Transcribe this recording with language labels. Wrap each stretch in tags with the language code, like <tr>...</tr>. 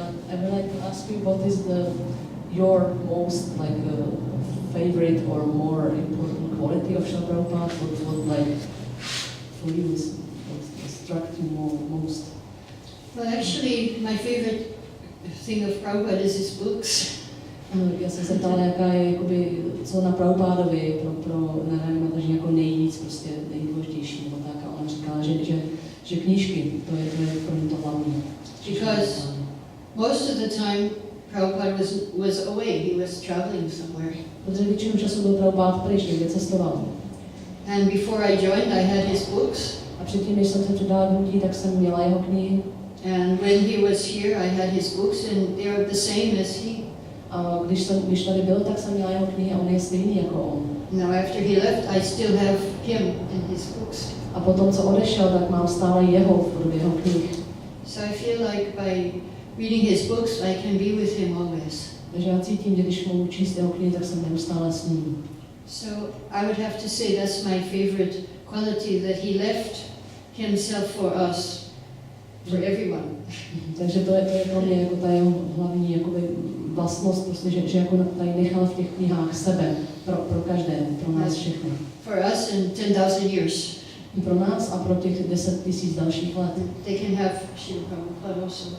<en>I would like to ask you what is your most favorite or more important quality of Srila Prabhupada? What like for you is what struck you most? Well, actually, my favorite thing of Prabhupada is his books.</en> <cs>Já jsem se ptala, jaká je, jakoby, co na Prabhupádovi pro Narayani Devi jako nejvíc, prostě nejdůležitější, nebo tak. A ona říkala, že knížky, to je pro mě to hlavní.</cs> <en>Because most of the time, Prabhupada was away. He was traveling somewhere.</en> <cs>Protože většinu času byl Prabhupada pryč, někde cestoval.</cs> <en>And before I joined, I had his books.</en> <cs>A předtím, než jsem se přidala k hnutí, tak jsem měla jeho knihy.</cs> <en>And when he was here, I had his books, and they were the same as he.</en> <cs>A když tady byl, tak jsem měla jeho knihy a on je stejný jako on.</cs> <en>Now after he left, I still have him and his books.</en> <cs>A potom, co odešel, tak mám stále jeho v podobě jeho knih.</cs> <en>So I feel like by reading his books, I can be with him always.</en> <cs>Takže já cítím, že když mohu číst jeho knihy, tak jsem neustále s ním.</cs> <en>So I would have to say that's my favorite quality, that he left himself for us, for everyone.</en> <cs>Takže to je pro mě jako ta jeho hlavní jakoby vlastnost, prostě, že jako tady nechal v těch knihách sebe pro každé, pro nás všechny.</cs> <en>For us in 10,000 years.</en> <cs>Pro nás a pro těch 10 000 dalších let.</cs> <en>They can have Srila Prabhupada also.</en>